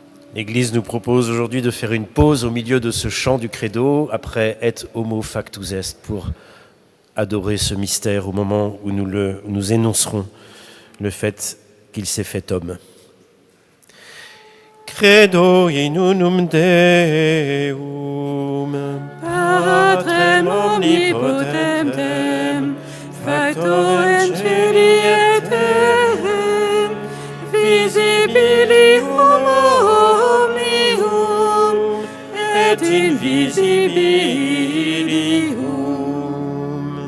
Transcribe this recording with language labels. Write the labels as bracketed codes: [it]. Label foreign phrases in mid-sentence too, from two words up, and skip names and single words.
[fr] L'Église nous propose aujourd'hui de faire une pause au milieu de ce chant du credo, après « [la] Et homo factus est [fr] », pour adorer ce mystère au moment où nous énoncerons le fait qu'il s'est fait homme. [la] Credo in unum Deum, Patrem omnipotentem, factorem celi et terrae, visibilium omnium et invisibilium.